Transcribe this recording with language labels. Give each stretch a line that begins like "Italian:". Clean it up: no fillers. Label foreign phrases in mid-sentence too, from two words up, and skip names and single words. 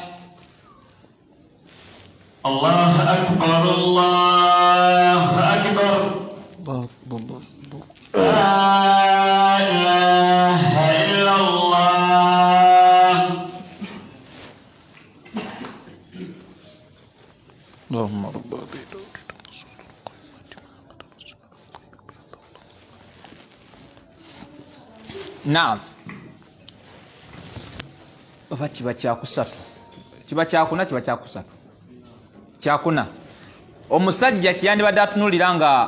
Arabic: الله أكبر الله أكبر لا إله إلا الله. اللهم رب
Ganda: naam oba kiba kyakusatu kiba kyakuna kiba kyakusatu kyakuna omusajja kyeyandibadde atunulira nga